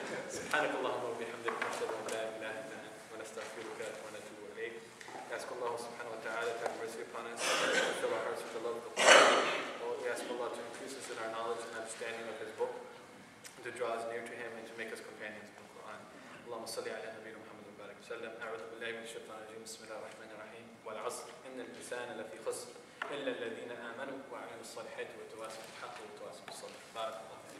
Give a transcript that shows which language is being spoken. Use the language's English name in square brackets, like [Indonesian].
[Arabic] سبحانك اللهم وبحمدك نشهد أن لا إله إلا أنت ونستغفرك ونتوب إليك. [English] Ask Allah subhanahu wa ta'ala to have mercy upon us, to fill our hearts with the love of the Quran. We ask Allah to increase us in our knowledge and understanding of His book, to draw us near to Him and to make us companions of the Quran. [Arabic] اللهم صل على نبينا محمد وبارك وسلم. أعوذ بالله من الشيطان الرجيم. بسم الله الرحمن الرحيم. والعصر إن الإنسان لفي خسر إلا الذين آمنوا وعملوا الصالحات وتواصوا بالحق وتواصوا بالصبر. بارك الله.